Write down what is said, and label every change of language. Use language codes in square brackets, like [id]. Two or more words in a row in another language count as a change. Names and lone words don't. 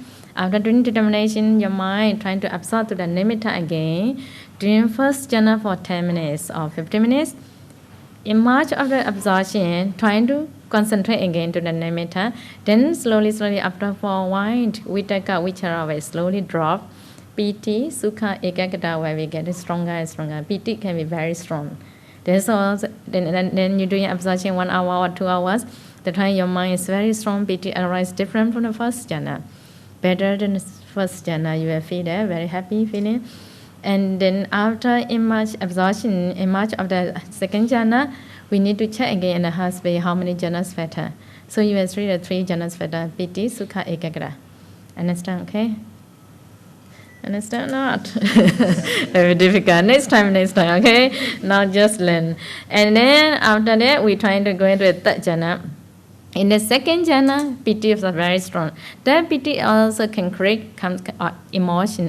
[en] After doing determination, your mind trying to absorb to the nimitta again. Doing first jhana for 10 minutes or 15 minutes. In much of the absorption, trying to concentrate again to the nimitta, then slowly after for a while, [pi] vitaka, vichara [en] will slowly drop. [pi] Piti, sukha, ekaggata, [en] where we get stronger and stronger. Piti can be very strong. There's also, then you're doing absorption 1 hour or 2 hours. The time your mind is very strong, Piti arises different from the first jhana. Better than the first jhana, you will feel there, very happy feeling. And then after image absorption, image of the second jhana, we need to check again in the heartbase how many jhanas factor. So you will read the 3 jhanas factor, [pi] Piti, sukha, ekaggata. [en] Understand, okay? Understand not? Very difficult. Next time, okay? Now just learn. And then after that, we're trying to go into the third jhana. In the second jhana, piti is very strong. That piti also can create emotion.